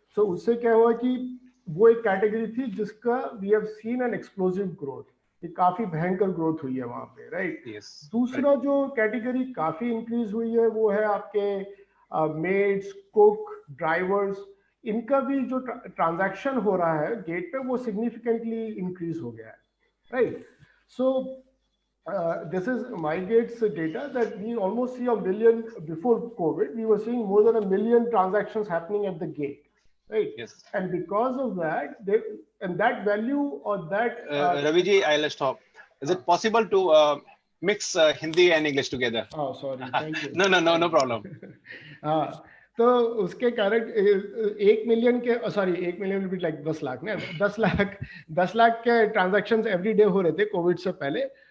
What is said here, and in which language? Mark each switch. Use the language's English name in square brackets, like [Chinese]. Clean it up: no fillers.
[Hindi] सो उससे क्या हुआ कि वो एक कैटेगरी थी जिसका [English] we have seen an explosive growth, [Hindi] ये काफी भयंकर ग्रोथ हुई है वहां पे, राइट। दूसरा जो कैटेगरी काफी इंक्रीज हुई है वो है आपके मेड्स, कुक, ड्राइवर्स, इनका भी जो ट्रांजैक्शन हो रहा है गेट पे वो सिग्निफिकेंटली इंक्रीज हो गया है, right? [English] So this is MyGate's data that we almost see a million before COVID. We were seeing more than 1 million transactions happening at the gate, right? Yes. And because of that, and that value or that. Ravi ji, I'll stop. Is it possible to mix Hindi and English together? Oh, sorry. Thank you. No problem. [Hindi] हाँ, तो उसके कारण 1 million के, sorry 1 million भी like 10 lakh ना, 10 लाख के transactions every day हो रहे थे कोविड से पहले.